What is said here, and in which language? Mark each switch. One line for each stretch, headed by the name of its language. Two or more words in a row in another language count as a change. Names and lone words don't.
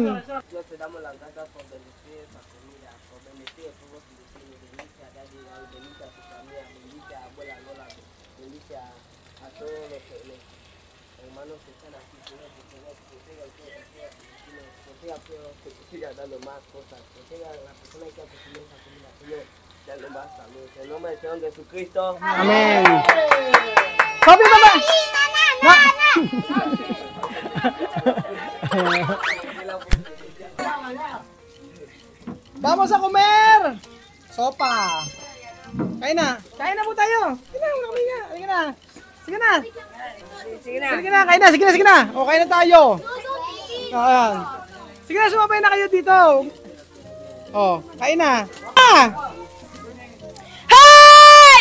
Spanish: Dios, te damos las gracias por bendecir esta comida, por bendecir a todos tus vecinos, bendice a Daddy, bendice a tu familia, bendice a abuela Lola, bendice a todos los manos que están aquí, Señor, que Señor, protega el pueblo, protega pero que siga dando más cosas, protega a la persona que ha recibido esa comida, Señor, dando más salud. En el nombre del Señor Jesucristo.
Filipino: Amen. Sophie, baba! Na!
Spanish: Vamos a comer! Sopa!
Filipino: Kain na! Kain na po tayo! Sige na, kami na! Sige na! Sige na! Sige na. Sige na, kain na! Sige na, sige na! O, kain na tayo! Ayan. Sige na, sumabay na kayo dito! O, kain na! Ah! Hi!